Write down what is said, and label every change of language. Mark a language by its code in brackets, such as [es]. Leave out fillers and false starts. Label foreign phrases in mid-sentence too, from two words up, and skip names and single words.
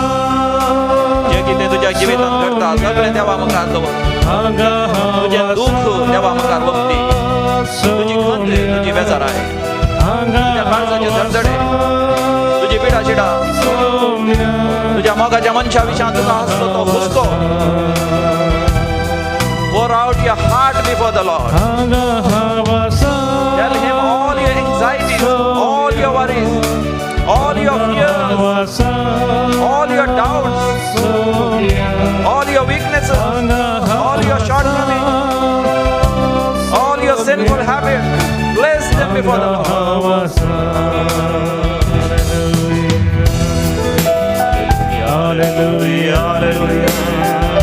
[kok] जें कितें तुज्या जिवितांत घडटा सगळें देवा मुखार दवर. हांगा हांव तुजें दुख देवा मुखार वखदी. तुजी खंत, तुजी बेजाराय, तुज्या काळजाचे धडधडे, तुजी पिडा शिडा, तुज्या मोगाच्या मनशा विशयां तुका आसलो तो हुस्को. [en] Pour out your heart before the Lord. [kok] हांगा हांव आसा. [en] Tell him all your anxieties, all your worries, all your fears, all your doubts, all your weaknesses, all your shortcomings, all your sinful habits. Place them before the Lord. Hallelujah, hallelujah.